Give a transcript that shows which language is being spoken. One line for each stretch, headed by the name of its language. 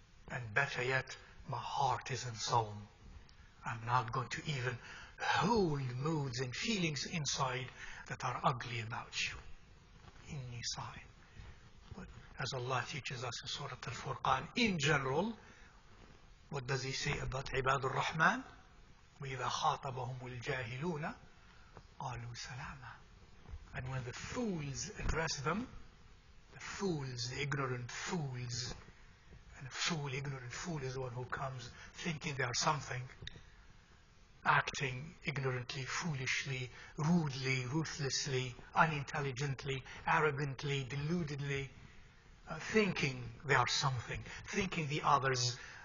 English: And better yet, my heart is in Sawm. I'm not going to even hold moods and feelings inside that are ugly about you.
Arabic: Inni صائم.
English: But as Allah teaches us in Surah Al-Furqan, in general, what does He say about عباد الرحمن?
Arabic: وإذا خاطبهم الجاهلون قالوا سلاما.
English: And when the fools address them, the fools, the ignorant fools, and a ignorant fool is the one who comes thinking they are something, acting ignorantly, foolishly, rudely, ruthlessly, unintelligently, arrogantly, deludedly, thinking they are something, thinking the others